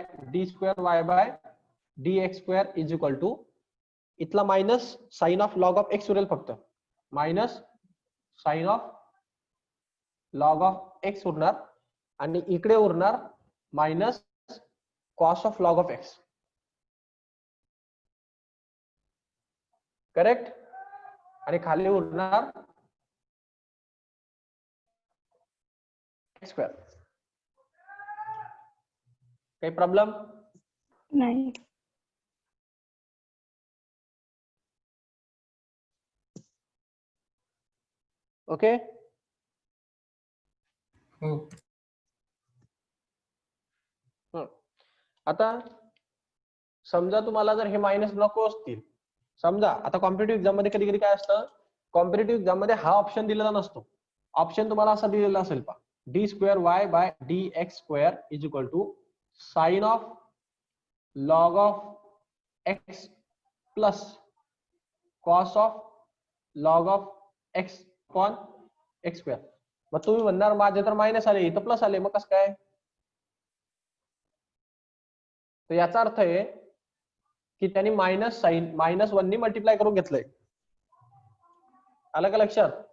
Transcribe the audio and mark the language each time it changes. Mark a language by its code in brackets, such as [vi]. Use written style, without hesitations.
[en] D square Y by D X square is equal to, इथला minus sine of log of X [mr] उरेल फक्त. [en] minus sine of [mr] log of x उरणार आणि इकडे उरणार minus cos of log of x. Correct. आणि खाली उरणार स्क्वेअर. काही प्रॉब्लेम? नाही. ओके. हो. आता समजा तुम्हाला जर हे मायनस नको असतील, समजा आता कॉम्पिटेटिव्ह एक्झाम मध्ये कधी कधी काय असतं, कॉम्पिटेटिव्ह एक्झाम मध्ये हा ऑप्शन दिलेला नसतो. ऑप्शन तुम्हाला असा दिलेला असेल पहा, [en] D square Y by D X square is equal to sine of log of X plus cos of log of X upon X square. [mr] मग तुम्ही म्हणणार माझे तर मायनस आले, इथं प्लस आले, मग कसं काय? तर याचा अर्थ आहे की त्यांनी मायनस साइन -1 नी मल्टिप्लाय करून घेतलंय. आलं का लक्षात?